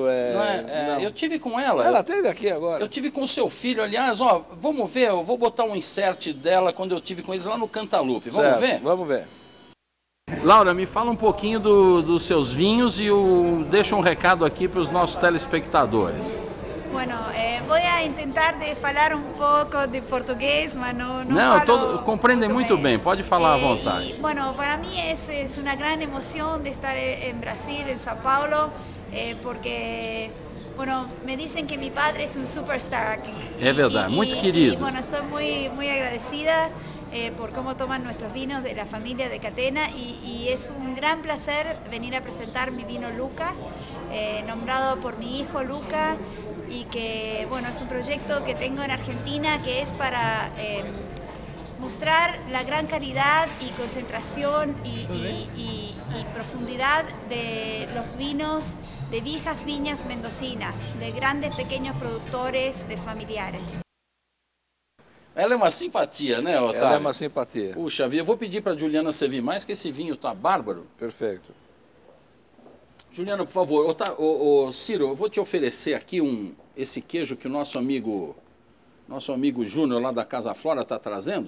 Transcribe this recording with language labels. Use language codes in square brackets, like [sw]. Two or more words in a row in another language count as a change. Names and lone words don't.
[pt] Não. Eu tive com ela. Ela esteve aqui agora. Eu tive com o seu filho, aliás, ó, vamos ver, eu vou botar um insert dela quando eu tive com eles lá no Cantalupe, vamos ver? Vamos ver. Laura, me fala um pouquinho dos seus vinhos e deixa um recado aqui para os nossos telespectadores. [es] Bueno, voy a [pt] tentar de falar um pouco de português, mas não falo compreendem muito bem, pode falar à vontade. [es] Bueno, para mí es una gran emoción de estar en Brasil, en Sao Paulo, porque, bueno, me dicen que mi padre es un superstar aquí. [pt] É verdade, muito querido. [es] Y, bueno, estoy muy agradecida por cómo toman nuestros vinos de la familia de Catena y es un gran placer venir a presentar mi vino Luca, nombrado por mi hijo Luca, y que, bueno, es un proyecto que tengo en Argentina que es para mostrar la gran calidad y concentración y profundidad de los vinos de viejas viñas mendocinas, de grandes pequeños productores, de familiares. [pt] Ela é uma simpatia, né, Otávio? Ela é uma simpatia. Puxa vida, eu vou pedir para a Juliana servir mais, que esse vinho tá bárbaro. Perfeito. Juliana, por favor, Ciro, eu vou te oferecer aqui esse queijo que o nosso amigo Júnior lá da Casa Flora está trazendo.